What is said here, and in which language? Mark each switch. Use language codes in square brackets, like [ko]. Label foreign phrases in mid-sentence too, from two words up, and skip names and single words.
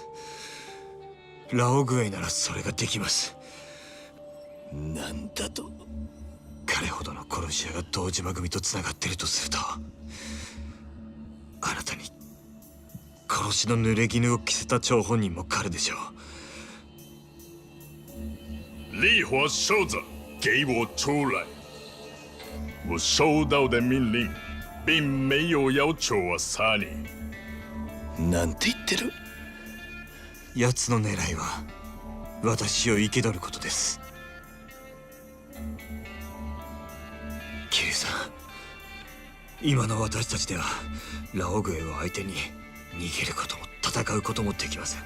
[ja] ラオグエイならそれができます。なんだと？彼ほどの殺し屋が堂島組とつながっているとすると、あなたに殺しの濡れ衣を着せた張本人も彼でしょう。 [zh] 烈火手子，给我出来！我收到的命令，并没有要求我杀你。 [ja] なんて言ってる？奴の狙いは私を生け取ることです。桐生さん、今の私たちではラオグエを相手に逃げることも戦うこともできません。